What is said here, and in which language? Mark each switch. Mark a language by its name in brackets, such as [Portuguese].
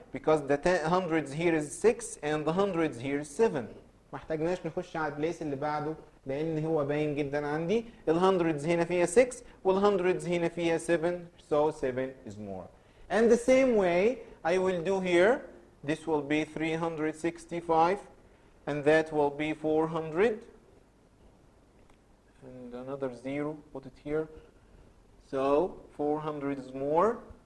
[English] Because the hundreds here is 6 and the hundreds here is 7. [Arabic] ما احتاجناش نخش على البليس اللي بعده لأن هو باين جدا عندي. الهندردز هنا فيها 6 والهندردز هنا فيها 7. [English] So 7 is more. And the same way I will do here. This will be 365 and that will be 400. And another 0, put it here. So 400 is more.